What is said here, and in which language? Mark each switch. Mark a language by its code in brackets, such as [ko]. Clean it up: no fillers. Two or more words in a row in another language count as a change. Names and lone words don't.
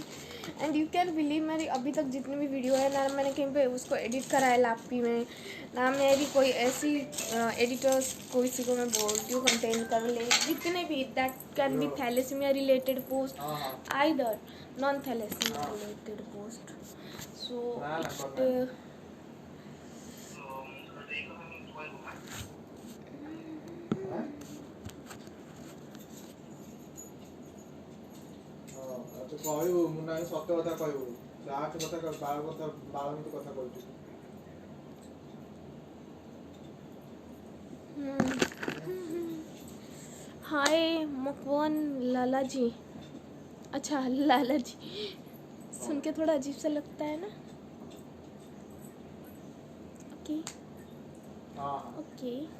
[en] and you can believe [hi] मेरी अभी तक जितनी भी वीडियो है ना, मैंने कहीं पे उसको एडिट करा है लैपटॉप में, ना मेरी कोई ऐसी एडिटर्स को किसी को मैं बोलती हूँ कंटेंट कर ले, जितने भी [en] that can be thalassemia related post either non thalassemia related post. [hi] सो [or] କହିବୁ ମୁଁ ନାହିଁ ସତ୍ୟ କଥା କହିବୁ, ଲାଷ୍ଟ କଥା 12 ମିନିଟ୍ କଥା କହୁଛୁ। [hi] हाय मकवान लाला जी। अच्छा लाला जी सुन के थोड़ा अजीब सा लगता है ना। [en] okay okay